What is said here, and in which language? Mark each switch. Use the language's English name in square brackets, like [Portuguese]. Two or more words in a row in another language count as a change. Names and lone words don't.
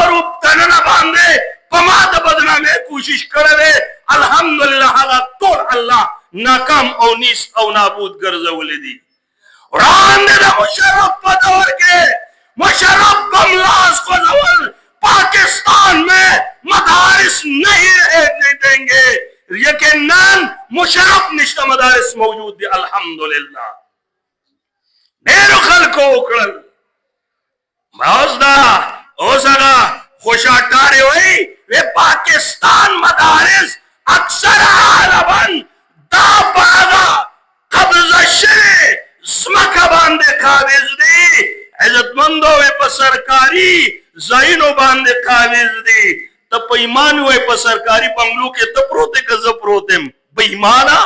[Pashto] روپ دننه باندې په ما د بدنامۍ کوشش کړی دی الحمدلله هغه ټول الله ناکام او نیس او نابود ګرځولی دي وړاندې د مشرف په دور کې مشرف بم لاس خوځول پاکستان [Urdu] میں مدارس نہیں رہنے دیں گے [Pashto] یقیناً مشرف نشته مدارس موجود دي الحمدلله ډېرو خلکو وکړل اوس هغه خوشاټارې وایي پاکستان مدارس اکثر عالمن دا په هغه قبضه شوې ځمکه باندې قابض دي عزتمندو په سرکاري ځایونو باندې قابض دي ته په ایمان وای په سرکاري بنگلو کې ته پروت یې که زه پروت یم بې ایمانه